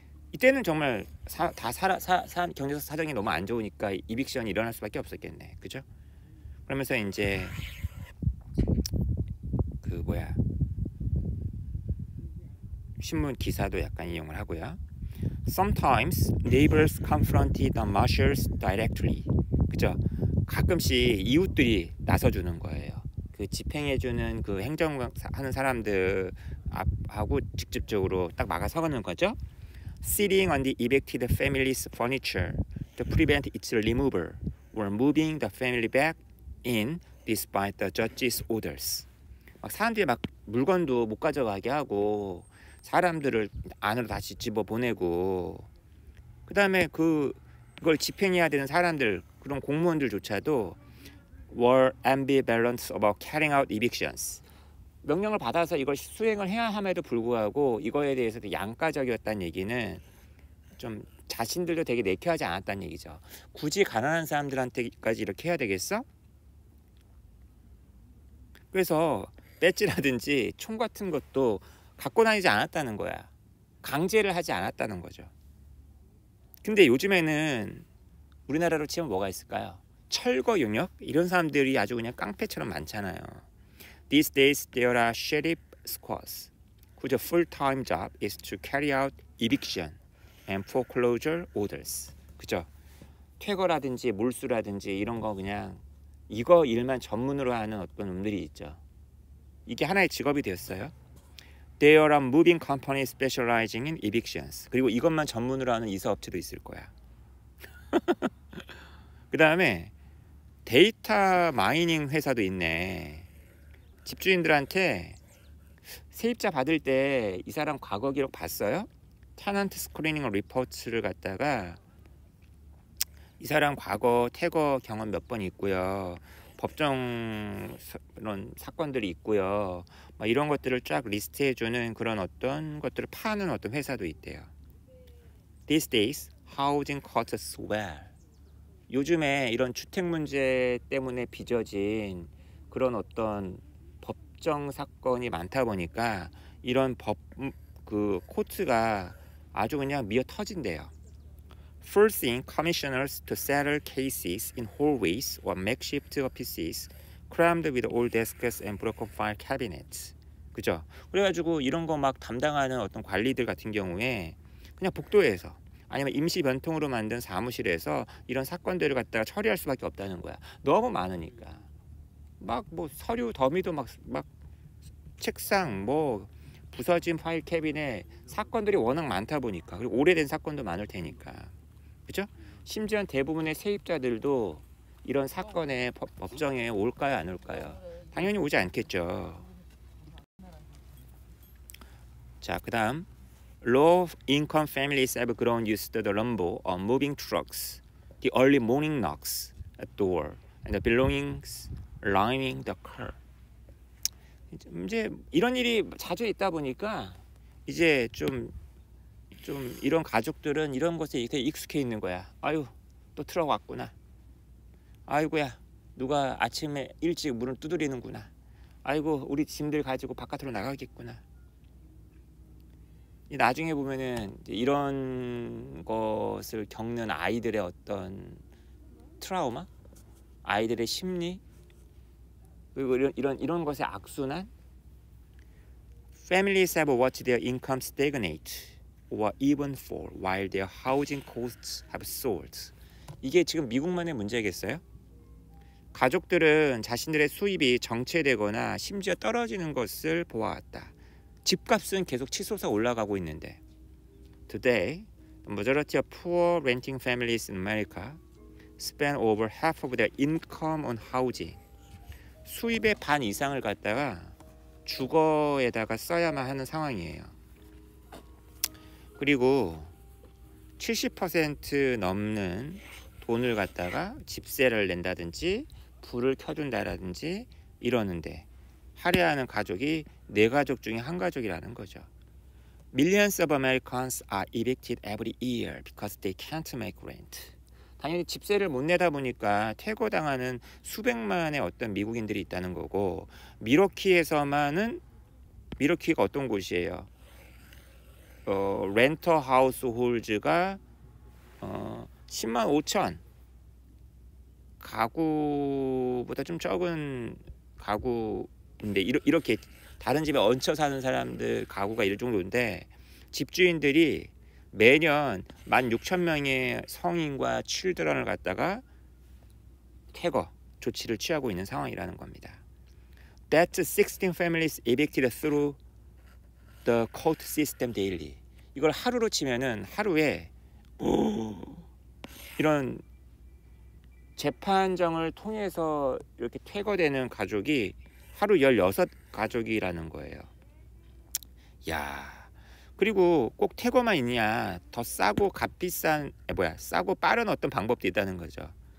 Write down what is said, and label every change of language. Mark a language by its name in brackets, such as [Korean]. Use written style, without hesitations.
[Korean] 이때는 정말 경제 사정이 너무 안 좋으니까 이빅션이 일어날 수밖에 없었겠네. 그죠? 그러면서 이제 신문 기사도 약간 이용을 하고요. [English] Sometimes neighbors confronted the marshals directly. [Korean] 그죠? 가끔씩 이웃들이 나서주는 거예요. 그 집행해주는 그 행정하는 사람들 하고 직접적으로 딱 막아서가는 거죠. [English] Sitting on the evicted family's furniture to prevent its removal or moving the family back in despite the judge's orders. [Korean] 막 사람들이 막 물건도 못 가져가게 하고 사람들을 안으로 다시 집어 보내고 그 다음에 그걸 집행해야 되는 사람들 그런 공무원들조차도 [English] were ambivalent about carrying out evictions. [Korean] 명령을 받아서 이걸 수행을 해야 함에도 불구하고 이거에 대해서도 양가적이었다는 얘기는 좀 자신들도 되게 내켜하지 않았다는 얘기죠. 굳이 가난한 사람들한테까지 이렇게 해야 되겠어? 그래서 배지라든지 총 같은 것도 갖고 다니지 않았다는 거야. 강제를 하지 않았다는 거죠. 근데 요즘에는 우리나라로 치면 뭐가 있을까요? 철거 용역? 이런 사람들이 아주 그냥 깡패처럼 많잖아요. [English] These days there are sheriff squads whose full-time job is to carry out eviction and foreclosure orders. [Korean] 그죠? 퇴거라든지 몰수라든지 이런 거 그냥 이거 일만 전문으로 하는 어떤 놈들이 있죠. 이게 하나의 직업이 되었어요. [English] There are moving companies specializing in evictions. [Korean] 그리고 이것만 전문으로 하는 이사업체도 있을 거야. 그 다음에 데이터 마이닝 회사도 있네. 집주인들한테 세입자 받을 때 이 사람 과거 기록 봤어요? 테넌트 스크리닝 리포트를 갖다가 이 사람 과거 퇴거 경험 몇 번 있고요. 법정 이런 사건들이 있고요. 막 이런 것들을 쫙 리스트해주는 그런 어떤 것들을 파는 어떤 회사도 있대요. [English] These days, housing costs swell. [Korean] 요즘에 이런 주택 문제 때문에 빚어진 그런 어떤 법정 사건이 많다 보니까 이런 코트가 아주 그냥 미어 터진대요. [English] Forcing commissioners to settle cases in hallways or makeshift offices crammed with old desks and broken file cabinets. [Korean] 그죠? 그래가지고 이런 거 막 담당하는 어떤 관리들 같은 경우에 그냥 복도에서 아니면 임시 변통으로 만든 사무실에서 이런 사건들을 갖다가 처리할 수밖에 없다는 거야. 너무 많으니까. 막 뭐 서류 더미도 막 책상 뭐 부서진 파일 캐비넷 사건들이 워낙 많다 보니까 그리고 오래된 사건도 많을 테니까. 그죠? 심지어 대부분의 세입자들도 이런 사건에 법정에 올까요 안 올까요? 당연히 오지 않겠죠. 자, 그 다음 [English] Low-income families have grown used to the rumble of moving trucks, the early morning knocks at door, and the belongings lining the car. [Korean] 이제 이런 일이 자주 있다 보니까 이제 좀 이런 가족들은 이런 것에 되게 익숙해 있는 거야. 아유, 또 트럭 왔구나. 아이고야, 누가 아침에 일찍 문을 두드리는구나. 아이고, 우리 짐들 가지고 바깥으로 나가겠구나. 나중에 보면은 이런 것을 겪는 아이들의 어떤 트라우마? 아이들의 심리, 그리고 이런 것의 악순환. [English] Families have watched their income stagnate or even fall while their housing costs have soared. [Korean] 이게 지금 미국만의 문제겠어요? 가족들은 자신들의 수입이 정체되거나 심지어 떨어지는 것을 보아왔다. 집값은 계속 치솟아 올라가고 있는데. [English] Today, the majority of poor renting families in America spend over half of their income on housing. [Korean] 수입의 반 이상을 갖다가 주거에다가 써야만 하는 상황이에요. 그리고 70% 넘는 돈을 갖다가 집세를 낸다든지 불을 켜준다든지 이러는데 할애하는 가족이 4가족 중에 한 가족이라는 거죠. [English] Millions of Americans are evicted every year because they can't make rent. [Korean] 당연히 집세를 못 내다 보니까 퇴거당하는 수백만의 어떤 미국인들이 있다는 거고, 미러키에서만은, 미러키가 어떤 곳이에요? 렌터 하우스 홀즈가 10만 5천 가구보다 좀 적은 가구인데, 이렇게 다른 집에 얹혀 사는 사람들 가구가 이럴 정도인데, 집주인들이 매년 16,000명의 성인과 칠드런을 갖다가 퇴거 조치를 취하고 있는 상황이라는 겁니다. [English] That's 16 families evicted through the court system daily. [Korean] 이걸 하루로 치면은 하루에 이런 재판정을 통해서 이렇게 퇴거되는 가족이 하루 16가족이라는 거예요. 야, 그리고 꼭 퇴거만 있냐? 더 싸고 값비싼 싸고 빠른 어떤 방법도 있다는 거죠.